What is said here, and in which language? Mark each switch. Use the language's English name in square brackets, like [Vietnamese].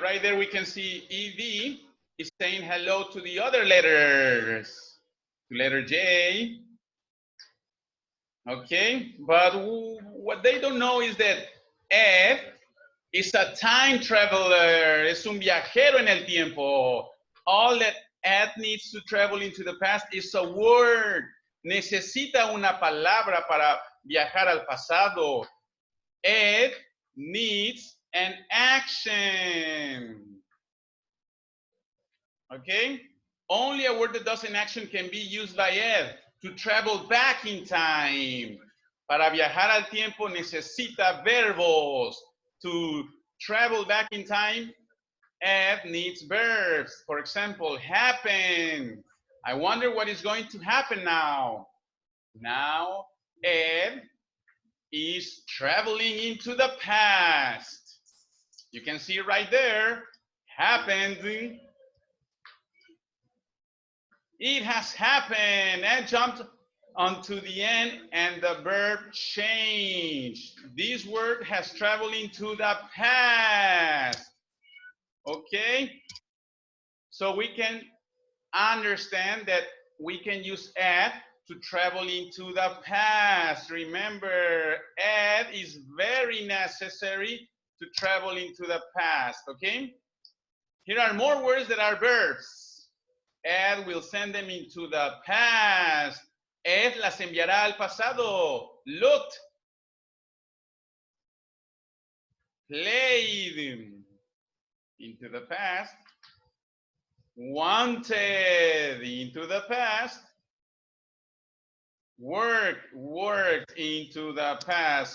[English] Right there we can see ED is saying hello to the other letters, to letter J. Okay, but what they don't know is that F is a time traveler, [Spanish] es un viajero en el tiempo. [English] All that Ed needs to travel into the past is a word. [Spanish] Necesita una palabra para viajar al pasado. [English] Ed needs an action. Okay? Only a word that does an action can be used by Ed to travel back in time. [Spanish] Para viajar al tiempo necesita verbos. [English] To travel back in time, Ed needs verbs. For example, happen. I wonder what is going to happen now. Now, Ed is traveling into the past. You can see right there, happened. It has happened. Ed jumped onto the end and the verb changed. This word has traveled into the past. Okay? So we can understand that we can use ed to travel into the past. Remember, ed is very necessary to travel into the past, okay? Here are more words that are verbs. Ed will send them into the past. [Spanish] Ed las enviará al pasado. [English] Looked, played into the past. Wanted into the past. Worked into the past.